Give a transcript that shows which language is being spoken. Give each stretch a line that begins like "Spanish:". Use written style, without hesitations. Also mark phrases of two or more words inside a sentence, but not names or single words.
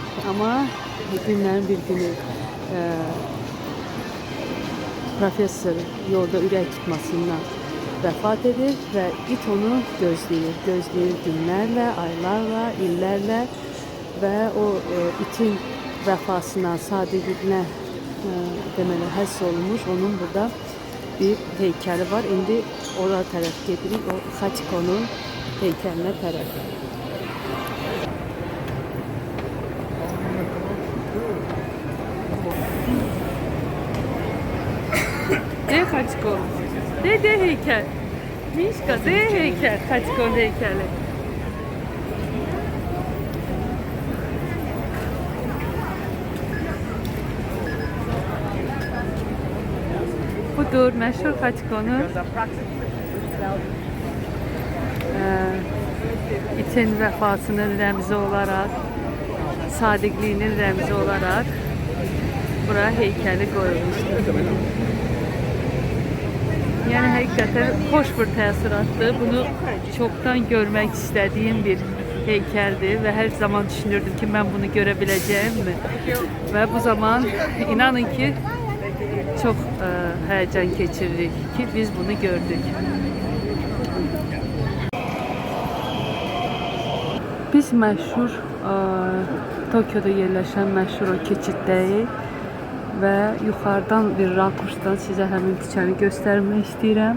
Azerbaijani: Amma günlərin bir günü professor yolda ürək tutmasından vəfat edir və it onu gözləyir günlərlə, aylarla, illərlə və o itin vəfasına, sadiqliyinə deməli həsr olunmuş onun burada bir heykəli var. İndi ora tərəf gedirik, o Hachiko'nun heykəlinə tərəf.
Turkish: De Hachiko. De heykel. Mişka de heykel. Hachiko'nun heykeli.
Azerbaijani: Budur məşhur Hachiko'nun itin vəfasının rəmzi olaraq, sadiqliyinin rəmzi olaraq bura heykəli qoyulmuşdur.
Turkish: Yani hakikaten hoş bir
Azerbaijani: təəssüratdır.
Turkish: Bunu çoktan görmek istediğim bir heykeldi ve her zaman düşünürdüm ki ben bunu görebileceğim mi? Ve bu zaman inanın ki çok heyecan geçirdik ki biz bunu gördük.
Azerbaijani: Biz məşhur Tokyo'da yerləşən məşhur o keçiddəyik. Və yuxarıdan bir rakursdan sizə həmin küçəni göstərmək istəyirəm.